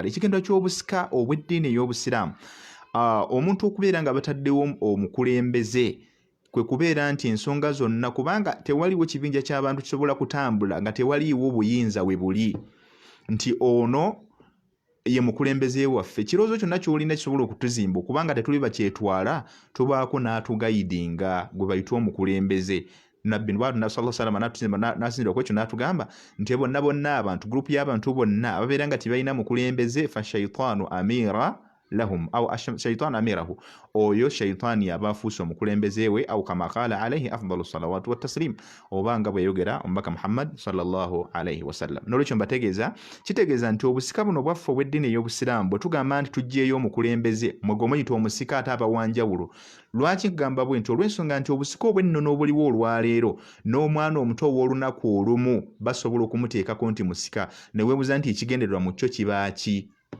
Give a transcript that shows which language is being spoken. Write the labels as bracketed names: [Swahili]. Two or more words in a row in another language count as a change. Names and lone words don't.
[Ganda] Ekigendera ky'obusika obw'eddiini ey'Obusiraamu, omuntu okubeera nga bataddewo omukulembeze kwe kubeera nti ensonga zonna, kubanga tewaliwo kibinja ky'abantu kisobola kutambula nga tewaliiwo buyinza we buli, nti ono ye mukulembeze waffe. Ekirowoozo kyonna ky'olina kisobola okutuzimba kubanga tetuli bakyetwala, tubaako n'atugayidinga gwe bayita omukulembeze. Nabbi [Arabic] صلى الله عليه وسلم [Ganda] n'asinzira ku ekyo n'atugamba nti bonna abantu, gurupu y'abantu bonna ababeera nga tebalina mukulembeze, [Arabic] فالشيطان أمير لهم أو الشيطان أميره, [Ganda] oyo shaytan yabafuusa omukulembeze we, [Arabic] أو كما قال عليه أفضل الصلوات والتسليم, [Ganda] obanga bwe yogera omubaka Muhammad [Arabic] صلى الله عليه وسلم. [Ganda] N'olwekyo mbategeeza, kitegeeza nti obusika buno bwaffe obw'eddiini ey'Obusiraamu bwe tugamba nti tuggyeeyo omukulembeze mwe gomuyita omusika ate aba wanjawulo. Lwaki kugamba bwe nti? Olw'ensonga nti obusika obw'ennono obuliwo olwaleero n'omwana omuto ow'olunaku olumu basobola okumuteekako nti musika, ne weebuuza nti ekigendererwa mu kyo kiba ki?